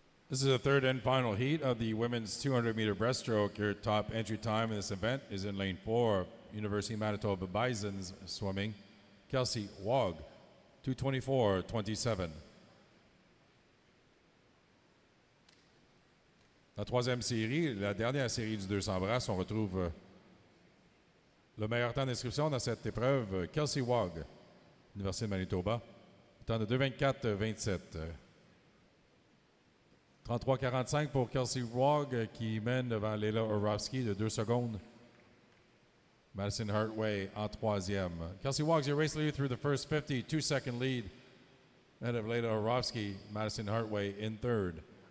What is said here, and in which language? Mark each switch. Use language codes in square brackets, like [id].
[en] This is the third and final heat of the women's 200-meter breaststroke. Your top entry time in this event is in lane 4, University of Manitoba Bison's swimming, Kelsey Wog, 2:24.27. [fr] La troisième série, la dernière série du 200 brasses, on retrouve le meilleur temps d'inscription dans cette épreuve, Kelsey Wog, Université de Manitoba, temps de 2:24.27. 33-45 pour Kelsey Wog qui mène devant Leila Orlovsky de 2 secondes. Madison Hartway en troisième. [en] Kelsey Wog's your race leader through the first 50, 2-second lead ahead of Leila Orlovsky. Madison Hartway in third.